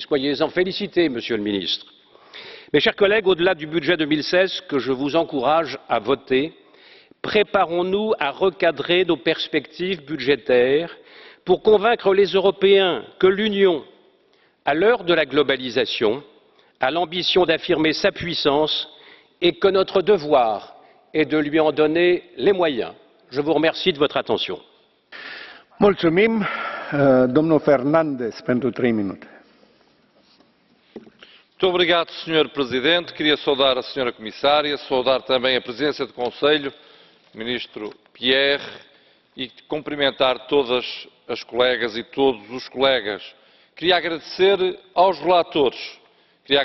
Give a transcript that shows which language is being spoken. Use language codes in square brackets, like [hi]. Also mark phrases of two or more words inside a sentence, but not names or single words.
[fr] Soyez-en félicités, Monsieur le Ministre. Mes chers collègues, au-delà du budget 2016 que je vous encourage à voter, préparons-nous à recadrer nos perspectives budgétaires pour convaincre les Européens que l'Union, à l'heure de la globalisation, a l'ambition d'affirmer sa puissance et que notre devoir est de lui en donner les moyens. Je vous remercie de votre attention. [ro] Mulțumim. Domnul Fernandes pentru 3 minute. [pt] Muito obrigado, Sr. Presidente. Queria saudar a Sra. Comissária, saudar também a Presidência do Conselho, o Ministro Pierre, e cumprimentar todas as colegas e todos os colegas. Queria agradecer aos relatores.